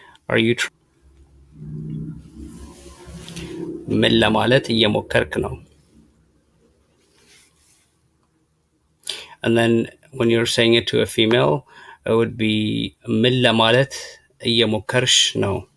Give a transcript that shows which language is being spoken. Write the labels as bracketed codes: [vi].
[en] Are you [am] ምን ለማለት እየሞከርክ ነው. [en] And then when you're saying it to a female, it would be [am] ምን ለማለት እየሞከርሽ ነው?